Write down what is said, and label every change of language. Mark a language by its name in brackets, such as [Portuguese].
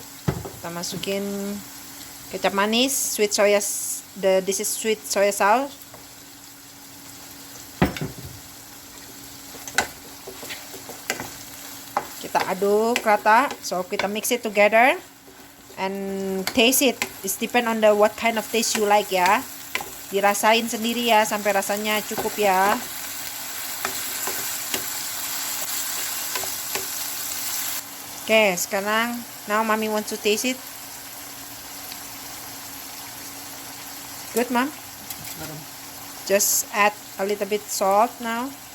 [Indonesian] Kita masukin kecap manis, [English] this is sweet soya sauce. [Indonesian] Kita aduk rata, [English] so [Indonesian] kita [English] mix it together and taste it. It's depend on what kind of taste you like ya. [Indonesian] Dirasain sendiri ya sampai rasanya cukup ya. [English] Okay, [Indonesian] sekarang [English] now Mommy wants to taste it. Good, mom. [Indonesian] Garam. [English] Just add a little bit salt now.